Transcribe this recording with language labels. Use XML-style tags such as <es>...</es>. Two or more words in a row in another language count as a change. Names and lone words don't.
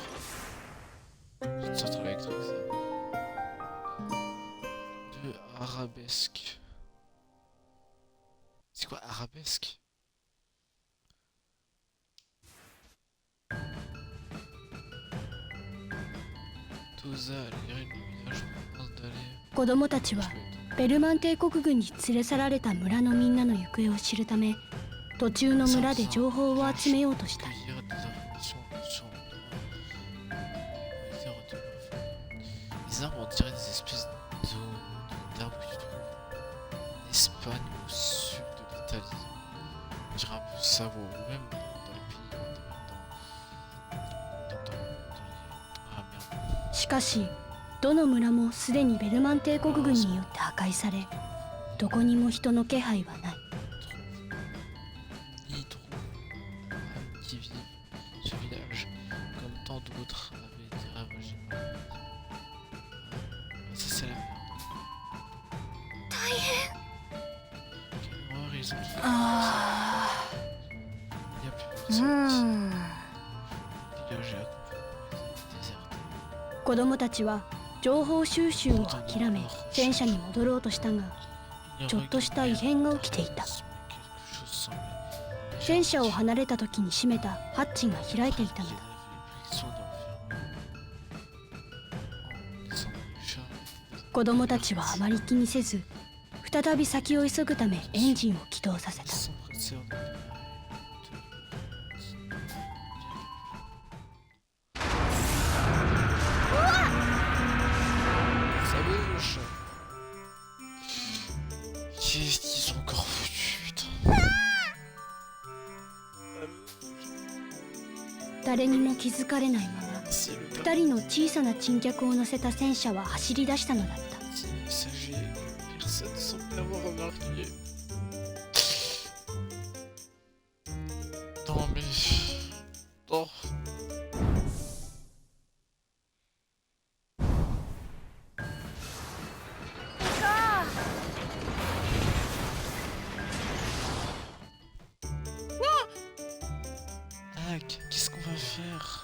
<fr>Une sorte électrique. De arabesque. C'est quoi arabesque? Toza, les ruines du village ont installé.</fr> <ja>子供たちはベルマン帝国軍に連れ去られた村のみんなの行方を知るため、途中の村で情報を集めようとした。</ja> <fr>Cueillir des informations sur les arbres, on dirait des espèces d'arbres que tu trouves en Espagne au sud de l'Italie. On dirait un peu ça, ou même dans les pays ah merde.</fr> <ja>しかしどの村もすでにベルマン帝国軍によって破壊され、どこにも人の気配はない。</ja> <fr>Ni trop qui vivent ce village, comme tant d'autres avaient été ravagés. Ça c'est la merde. Quelle horreur, ils ont tout fait. Il n'y a plus personne ici. Le village est complètement déserté.</fr> <ja>子供たちは情報収集を諦め戦車に戻ろうとしたが、</ja> <fr>Il n'y</fr> <ja>ちょっとした異変が起きていた。</ja> <fr>mais quelque chose semblait</fr> <ja>戦車を離れた時に閉めたハッチが開いていたのだ。子供たちはあまり気にせず、再び先を急ぐためエンジンを起動させた。</ja> <fr>Ça bouge. Qu'est-ce qu'ils sont encore foutus, putain.</fr> <ja>誰にも気づかれないまま、</ja> <fr>C'est le</fr> <ja>2 人の小さな珍客を乗せた戦車は走り出したのだった。</ja> <fr>petit messager que personne semble avoir remarqué. Non mais... Oh. Hack, qu'est-ce qu'on va faire?</fr>